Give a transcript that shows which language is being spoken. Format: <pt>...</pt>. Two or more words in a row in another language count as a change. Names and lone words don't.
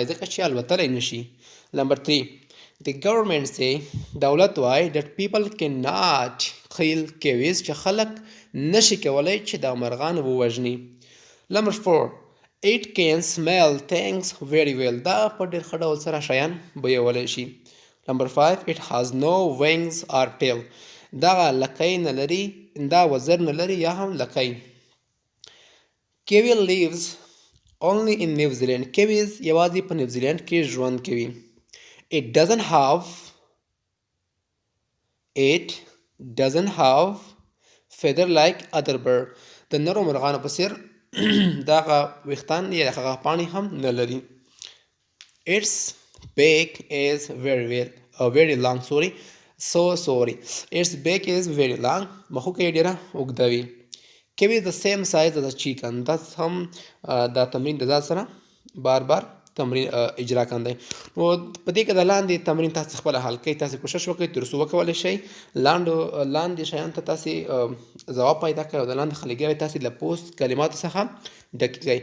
<ps>ځکه چې الوتلی نشي.</ps> <en>Number 3. The government say.</en> <ps>دولت وایي</ps> <en>that people cannot kill kiwis.</en> <ps>چې خلک نشي کولی چې دا مرغان ووژني.</ps> <en>Number 4. It can smell things very well.</en> <ps>دا په ډېر ښه ډول سره شیان بویولی شي.</ps> <en>Number 5. It has no wings or tail.</en> <ps>دغه لکۍ نه لري. دا وزر نه لري یا هم لکۍ.</ps> <en>Kiwi lives only in New Zealand.</en> <ps>Kiwis یوازې په نیوزیلند کې ژوند کوي.</ps> <en>It doesn't have feather like other bird.</en> <ps>د نورو مرغانو په څیر دغه ویښتان یا هغه پاڼې هم نه لري.</ps> <en>Its beak is very long. Sorry. Its beak is very long.</en> <ps>مخوکه یې ډېره اوږده وي.</ps> <en>Give is the same size as a chicken.</en> <ps>دا هم دا تمرین د ځان سره بار بار تمرین اجرا کندئ. نو په دې کې د لاندې تمرین تاسې خپله حل کوئ. تاسې کوشش وکړئ تر څو وکولی شئ لاندې شیانو ته تاسې ځواب پیدا کړئ او د لاندې خلیګۍ تاسې له پوست کلماتو څخه ډکې کړئ.</ps>